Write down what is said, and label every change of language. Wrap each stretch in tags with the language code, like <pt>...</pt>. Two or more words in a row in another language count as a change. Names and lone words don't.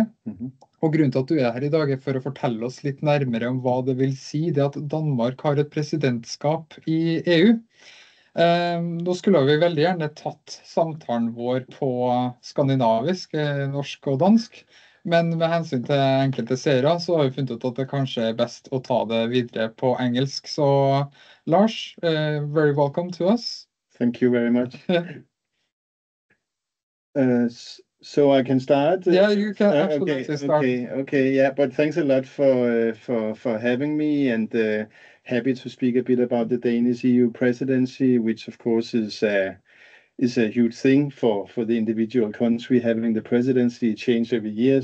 <no>Og grunnen til at du er her i dag er for å fortelle oss litt nærmere om hva det vil si det at Danmark har et presidentskap i EU. Nå skulle vi veldig gjerne tatt samtalen vår på skandinavisk, norsk og dansk, men med hensyn til enkelte seere så har vi funnet ut at det kanskje er best å ta det videre på engelsk. Så Lars,</no> <en>very welcome to us. Thank you very much. So I can start? Yeah, you can absolutely start. Okay, yeah, but thanks a lot for having me, and happy to speak a bit about the Danish EU presidency, which of course is a huge thing for the individual country having the presidency change every year.</en>